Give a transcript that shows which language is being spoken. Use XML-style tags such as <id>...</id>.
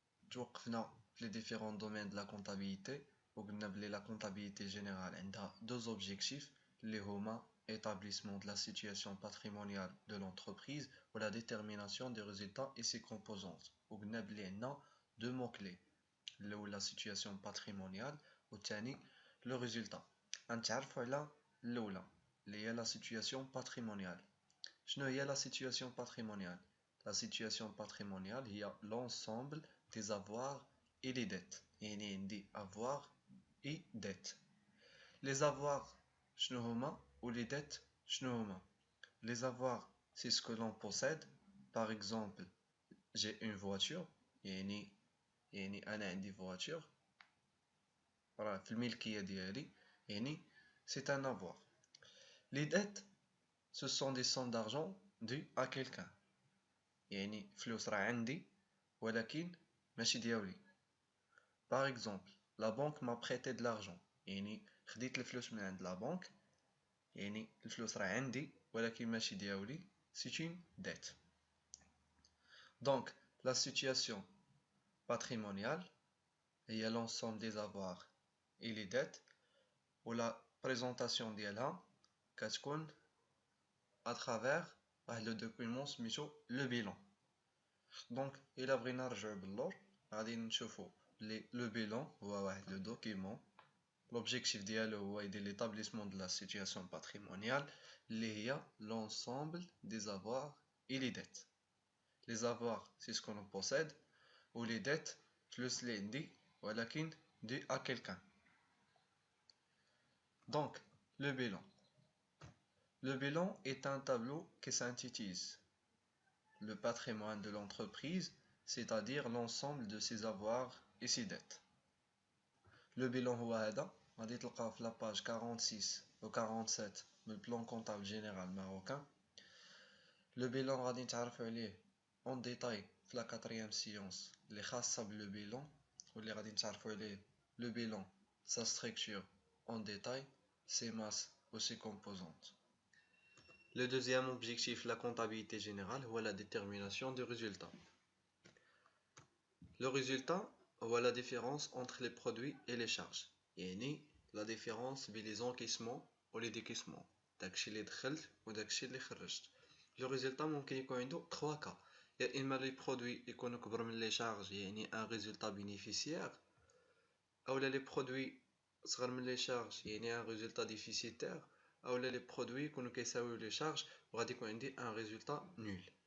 <ar>توقفنا في</ar> <fr>les différents domaines de la comptabilité</fr> <ar>وقلنا بلي</ar> <fr>la comptabilité générale عندها deux objectifs</fr> <ar>اللي هما</ar> <fr>établissement de la situation patrimoniale de l'entreprise ou la détermination des résultats et ses composantes.</fr> <ar>وقلنا بلي عندنا</ar> <fr>deux mots clés الأول la situation patrimoniale والثاني le résultat.</fr> <ar>غنتعرفوا على الأولى اللي هي</ar> <fr>la situation patrimoniale.</fr> <ar>شنو هي</ar> <fr>la situation patrimoniale? La situation patrimoniale هي l'ensemble des avoirs et les dettes.</fr> <ar>يعني عندي</ar> <fr>avoirs et dettes. Les avoirs</fr> <ar>شنو هما</ar> <fr>ou les dettes شنو هما? Les avoirs c'est ce que l'on possède. Par exemple, j'ai une voiture.</fr> <ar>يعني أنا عندي voiture. راه في الملكية ديالي.</ar> <fr>يعني c'est un avoir. Les dettes ce sont des sommes d'argent dues à quelqu'un.</fr> <ar>يعني فلوس راه عندي ولكن ماشي ديالي.</ar> <fr>Par exemple, la banque m'a prêté de l'argent.</fr> <ar>يعني خديت الفلوس من عند la banque. يعني الفلوس راه عندي ولكن ماشي ديالي.</ar> <fr>C'est une dette. Donc, la situation patrimoniale هي l'ensemble des avoirs et les dettes ou la présentation</fr> <ar>ديالها كتكون</ar> <fr>à travers le document سميتو le bilan.</fr> <ar>Donc, إلا بغينا نرجعو باللور غادي نشوفو بلي le bilan هو واحد le document.</ar> <fr>L'objectif</fr> <ar>ديالو هو يدير</ar> <fr>l'établissement de la situation patrimoniale</fr> <ar>اللي هي</ar> <fr>l'ensemble des avoirs et les dettes. Les avoirs c'est ce qu'on possède ou les dettes</fr> <ar>فلوس اللي عندي ولكن</ar> <fr>dû à quelqu'un. Donc, le bilan. Le bilan est un tableau qui synthétise le patrimoine de l'entreprise, c'est-à-dire l'ensemble de ses avoirs et ses dettes. Le bilan</fr> <ar>هو هذا غادي تلقاو في</ar> <fr>la page 46 و 47 من البلان كونطابل جينيرال ماروكان. Le bilan</fr> <ar>غادي نتعرفوا عليه</ar> <fr>en détail في la 4e séance</fr> <ar>اللي خاصة بلو</ar> <fr>bilan</fr> <ar>واللي غادي نتعرفوا عليه</ar> <fr>le bilan, sa structure en détail, ses masses ou ses composantes. Le deuxième objectif de la comptabilité générale est la détermination du résultat. Le résultat est la différence entre les produits et les charges. يعني la différence بين les encaissements ou les décaissements.</fr> <ar>داكشي اللي دخلت وداكشي اللي خرجت.</ar> <fr>Le résultat</fr> <ar>ممكن يكون عنده</ar> <fr>3 cas.</fr> <ar>يا إما</ar> <fr>les produits</fr> <ar>يكونوا كبر من</ar> <fr>les charges يعني un résultat bénéficiaire. أولا les produits</fr> <ar>صغر من</ar> <fr>les charges يعني un résultat déficitaire. أولا les produits</fr> <ar>يكونوا كيساويو</ar> <fr>les charges</fr> <ar>وغادي يكون عندي</ar> <fr>un résultat nul.</fr>